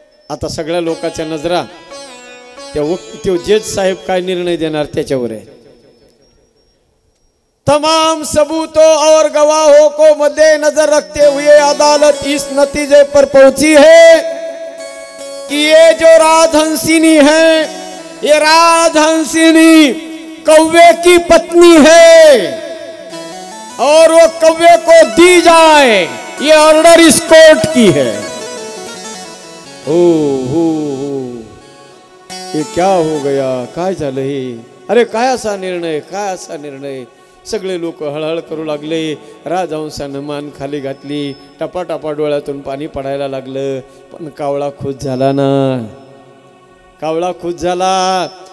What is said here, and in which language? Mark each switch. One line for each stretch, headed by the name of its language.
Marathi: आता सगळ्या लोकांच्या नजरा त्यो जज साहेब काय निर्णय देणार त्याच्यावर आहे.
Hindi: तमाम सबूतों और गवाहों को मद्देनजर रखते हुए अदालत इस नतीजे पर पहुंची है कि ये जो राजहंसिनी है, ये राजहंसिनी कौवे की पत्नी है और वो कौवे को दी जाए, ये ऑर्डर इस कोर्ट की है. हो, ये क्या हो गया,
Marathi: काय झालं हे? अरे काय असा निर्णय, काय असा निर्णय. सगळे लोक हळहळ करू लागले. राजहंसानं मान खाली घातली, टपाटपा डोळ्यातून पाणी पडायला लागलं. पण कावळा खुश झाला ना. कावळा खुश झाला.